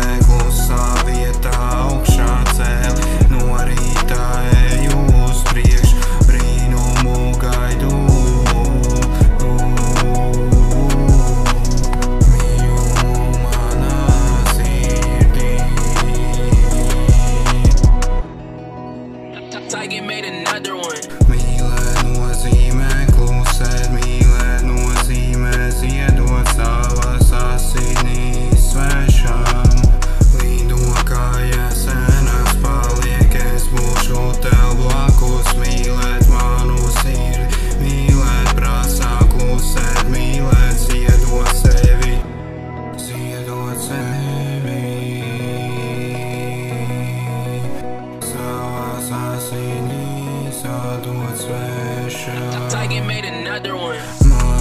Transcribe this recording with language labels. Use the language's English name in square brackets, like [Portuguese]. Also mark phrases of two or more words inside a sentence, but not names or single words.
[Latvian] Klusā vietā augšā cēli, no rīta eju uz priekšu, brīnumu gaidu. Mīlu manā sirdī. [English] Tiger made another one. [Latvian] Mīlēt nozīmē klusēt, mīlēt nozīmē ziedot savas asinīs svešam. Lido kājas ēnas paliek, es būšu tev blakus. Mīlēt manu sirdi, mīlēt prasā klusēt, mīlēt ziedot sevi, ziedot sevi. Savas asinīs atdot svešam. [English] Tiger made another one.